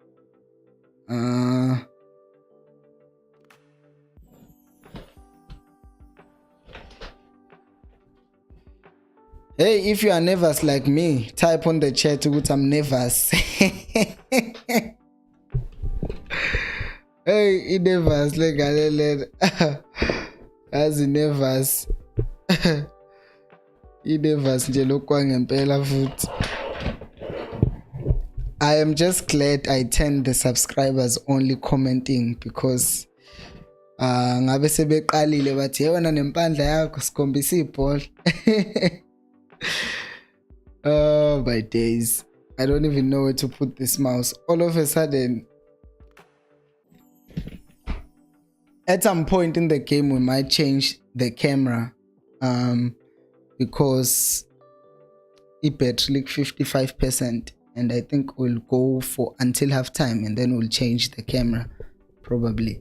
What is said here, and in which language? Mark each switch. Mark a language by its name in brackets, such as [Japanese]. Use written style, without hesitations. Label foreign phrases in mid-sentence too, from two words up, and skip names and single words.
[English] Hey, if you are nervous like me, type on the chat with I'm nervous. Hey, nervous like as nervous. [Zulu] Nervous nje lokwa ngempela futhi. [English] I am just glad I turned the subscribers only commenting, because [Zulu] ngabe sebeqalile bathi yewena nempandla yakho sikhombisa ibhola. [English] Oh my days. I don't even know where to put this mouse. All of a sudden, at some point in the game, we might change the camera because it battery like 55%, and I think we'll go for until halftime and then we'll change the camera probably.